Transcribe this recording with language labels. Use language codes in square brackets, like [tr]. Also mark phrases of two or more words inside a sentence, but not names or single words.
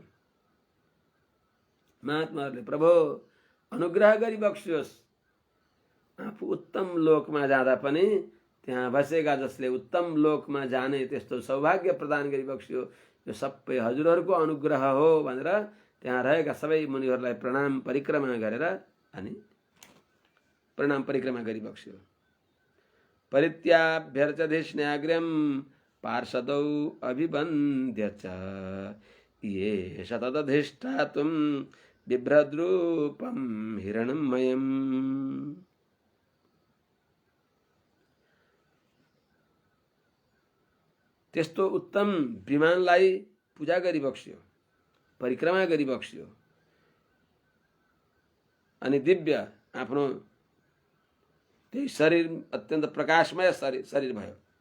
[ne] महात्माहरूले प्रभु अनुग्रह गरिबक्स्योस्, आफू उत्तम लोकमा जाँदा पनि त्यहाँ बसेका जसले उत्तम लोकमा जाने त्यस्तो सौभाग्य प्रदान गरिबक्स्यो, यो सबै हजुरहरूको अनुग्रह हो भनेर त्यहाँ रहेका सबै मुनिहरूलाई प्रणाम परिक्रमा गरेर अनि प्रणाम परिक्रमा गरिबक्स्यो। [sa] परित्याभ्यर्चधिष्ण्याग्र्यं पार्षदौ अभिवन्द्य च ये शतदधिष्ठातुं बिभ्रद्रूपं हिरण्मयम्। [ne] त्यस्तो उत्तम विमानलाई पूजा गरिबक्स्यो, परिक्रमा गरिबक्स्यो अनि दिव्य आफ्नो त्यही शरीर अत्यन्त प्रकाशमय शरीर भयो।